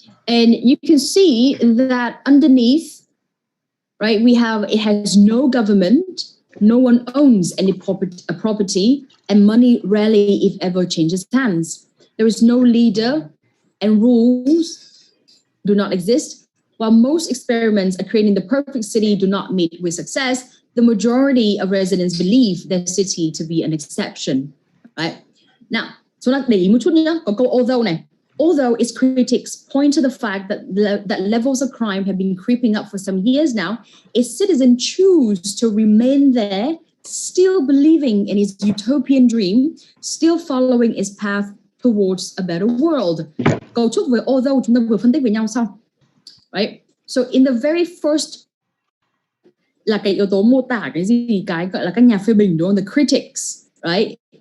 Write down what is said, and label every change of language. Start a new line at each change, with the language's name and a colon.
English: And you can see that underneath, right, it has no government, no one owns any property, and money rarely, if ever, changes hands. There is no leader, and rules do not exist. While most experiments at creating the perfect city do not meet with success, the majority of residents believe their city to be an exception, right? Now, so
Vietnamese: để ý một chút nhé, có câu although này.
English: Although its critics point to the fact that levels of crime have been creeping up for some years now, its citizens choose to remain there, still believing in its utopian dream, still following its path towards a better world.
Vietnamese: Cấu trúc với although chúng ta vừa phân tích với nhau xong.
English: Right? So in the very first
Vietnamese: là cái yếu tố mô tả cái gì, cái gọi là các nhà phê bình, đúng không?
English: The critics, right?